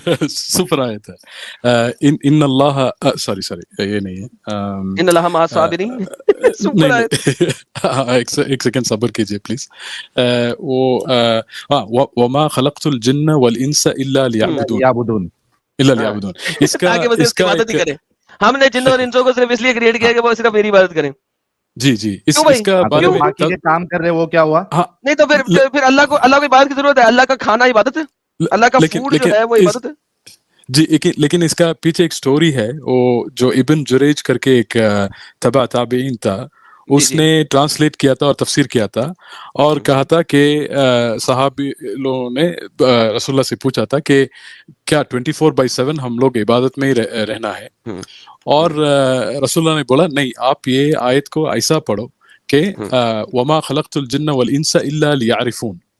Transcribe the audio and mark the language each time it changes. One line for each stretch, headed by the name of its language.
Urdu: Super آیت ہے
Arabic: ان اللہ,
Urdu: sorry یہ نہیں ہے,
Arabic: ان اللہ مع الصابرین.
Urdu: سپر آیت, ایک سیکنڈ صبر کیجئے پلیز.
Arabic: وہ وما خلقت الجن والانس الا ليعبدون.
Urdu: اس کا عبادت ہی کریں. ہم نے جن اور انسوں کو صرف اس لیے کریٹ کیا کہ وہ صرف میری عبادت کریں. جی اس کا بارے میں باقی کے کام کر رہے وہ کیا ہوا؟ نہیں تو پھر اللہ کو عبادت کی ضرورت ہے. اللہ کا کھانا عبادت ہے, اللہ کا فوڈ جو ہے وہ عبادت ہے. جی لیکن اس کا پیچھے ایک سٹوری ہے, وہ جو ابن جریج کر کے ایک تبع تابعین تھا, اس نے ٹرانسلیٹ کیا تھا اور تفسیر کیا تھا, اور کہا تھا کہ صحابی لوگوں نے رسول اللہ سے پوچھا تھا کہ کیا 24/7 ہم لوگ عبادت میں ہی رہنا ہے, اور رسول اللہ نے بولا نہیں, آپ یہ آیت کو ایسا پڑھو کہ
Arabic: وما خلقت الجن والانس الا ليعرفون.